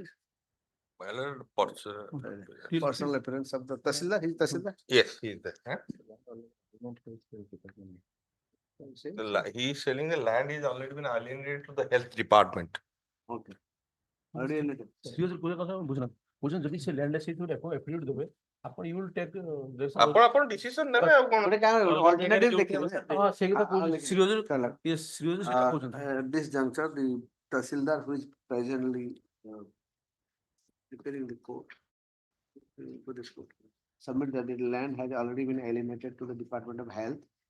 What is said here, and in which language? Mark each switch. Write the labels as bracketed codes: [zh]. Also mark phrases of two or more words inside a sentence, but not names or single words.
[en] My lord, Personal appearance of the Tahsildar, his Tahsildar. yes, he is there. Huh? He is selling the land is already been alienated to the health department. Okay. Already Seriously, [or] କୋଉ କଥା ବୁଝୁନା ବୁଝୁନ ଯଦି ସେ ଲ୍ୟାଣ୍ଡ ସେଇଠୁ ଏଫିଡେଭିଟ୍ ଦେବେ ଆପଣ [en] you will take [or] ଆପଣ ଡିସିସନ ନେବେ ଆଉ କଣ? ହଁ ସେଇ କଥା କହୁଛି ସିରିୟସଲି ସେଟା କହୁଛନ୍ତି [en] At this juncture, the Tahsildar who is presently preparing the court, for this court, submit that the land has already been alienated to the Department of Health.